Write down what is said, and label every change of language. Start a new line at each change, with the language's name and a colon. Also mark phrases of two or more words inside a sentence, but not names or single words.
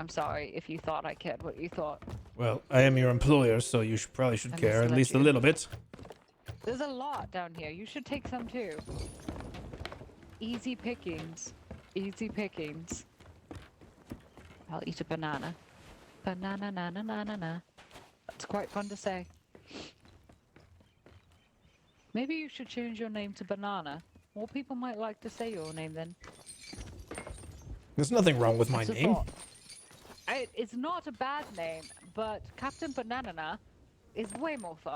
English: I'm sorry if you thought I cared what you thought. Well, I am your employer, so you probably should I care at misled least a you. little bit. There's a lot down here. You should take some too. Easy pickings. Easy pickings. I'll eat a banana. Banana na na na na na. That's quite fun to say. Maybe you should change your name to Banana. More people might like to say your name then. There's nothing wrong with my It's a name. thought. It's not a bad name, but Captain Banana is way more fun.